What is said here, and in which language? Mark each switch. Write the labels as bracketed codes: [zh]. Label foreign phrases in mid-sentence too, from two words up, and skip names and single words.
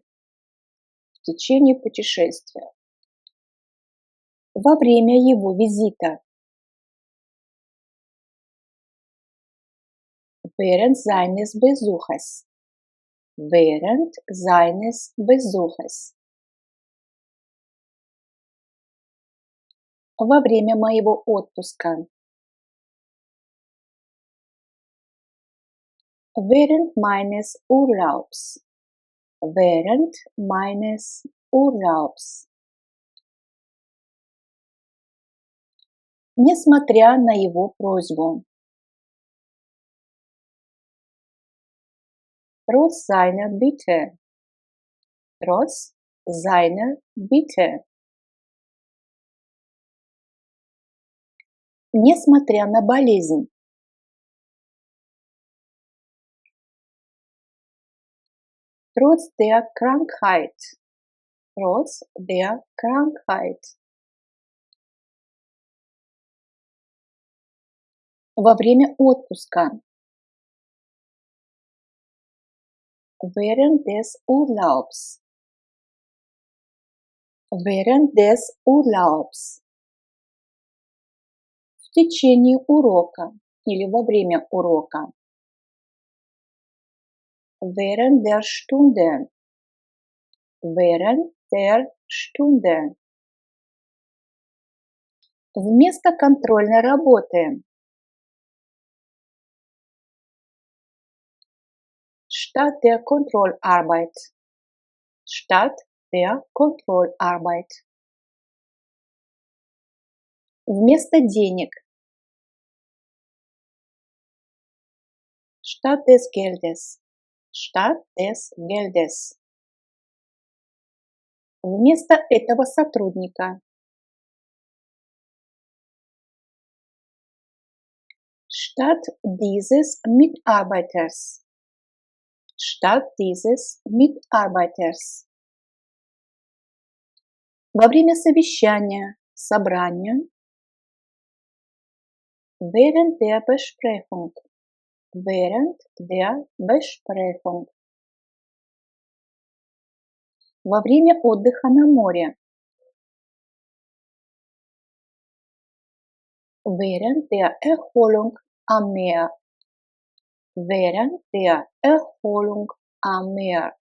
[ru] В течение путешествия. Во время его визита. [de] Während seines Besuches. Während seines Besuches. [ru] Во время моего отпуска. [de] Während meines Urlaubs. Während meines Urlaubs. [ru] Несмотря на его просьбу. [de] Trotz seiner Bitte. Trotz seiner Bitte. [ru] Несмотря на болезнь. [de] Trotz der Krankheit. Trotz der Krankheit. [ru] Во время отпуска. [de] Während des Urlaubs. Während des Urlaubs. [ru] В течение урока или во время урока. [de] Während der Stunde. Während der Stunde. [ru] Вместо контрольной работы. [de] Statt der Kontrollarbeit. Statt der Kontrollarbeit. [ru] Вместо денег. [de] Statt des Geldes. Statt des Geldes. [ru] Вместо этого сотрудника. [de] Statt dieses Mitarbeiters. Statt dieses Mitarbeiters. [ru] Во время совещания, собрания. [de] Während der Besprechung. Während der Besprechung. [ru] Во время отдыха на море. [de] Während der Erholung am Meer. Während der Erholung am Meer.